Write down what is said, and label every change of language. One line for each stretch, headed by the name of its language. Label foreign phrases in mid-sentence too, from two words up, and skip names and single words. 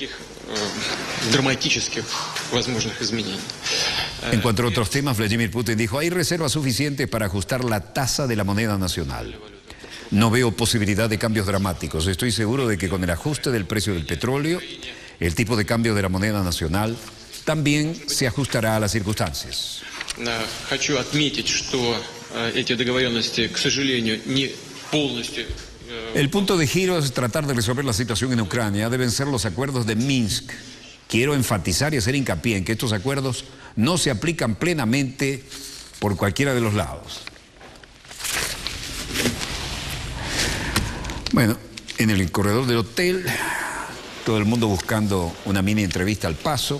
Spanish: En cuanto a otros temas, Vladimir Putin dijo, hay reservas suficientes para ajustar la tasa de la moneda nacional. No veo posibilidad de cambios dramáticos. Estoy seguro de que con el ajuste del precio del petróleo, el tipo de cambio de la moneda nacional también se ajustará a las circunstancias.
Russian: Хочу отметить, что эти договоренности, к сожалению, не полностью.
Spanish: El punto de giro es tratar de resolver la situación en Ucrania. Deben ser los acuerdos de Minsk. Quiero enfatizar y hacer hincapié en que estos acuerdos no se aplican plenamente por cualquiera de los lados. Bueno, en el corredor del hotel, todo el mundo buscando una mini entrevista al paso.